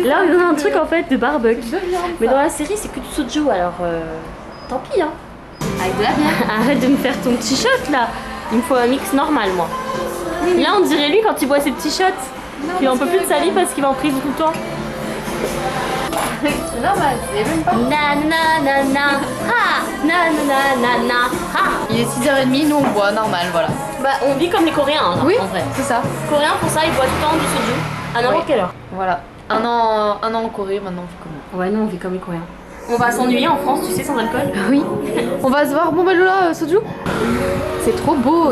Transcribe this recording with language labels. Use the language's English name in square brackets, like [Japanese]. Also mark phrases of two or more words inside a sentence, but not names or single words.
[French] Là, on a un truc en fait de barbecue. Mais dans la série, c'est que du soju, alors tant pis, hein. Avec de la bière. Arrête de me faire ton petit shot là. Il me faut un mix normal, moi. Là, on dirait lui quand il boit ses petits shots. Il en peut plus de salive parce qu'il va en prison tout le temps. C'est normal, c'est même pas. Na na na na ha na na na na ha. Il est 6h30, nous on boit normal, voilà. Bah, on vit comme les Coréens, hein, Oui, en vrai. c'est ça. Les Coréens, pour ça, ils boivent tout le temps du soju à n'importe quelle heure. Voilà. Un an en Corée, maintenant on fait comment? Ouais, nous, on vit comme les Coréens. On va s'ennuyer en France, tu sais, sans alcool. Oui. On va se voir. Bon bah Lola, Soju. C'est trop beau.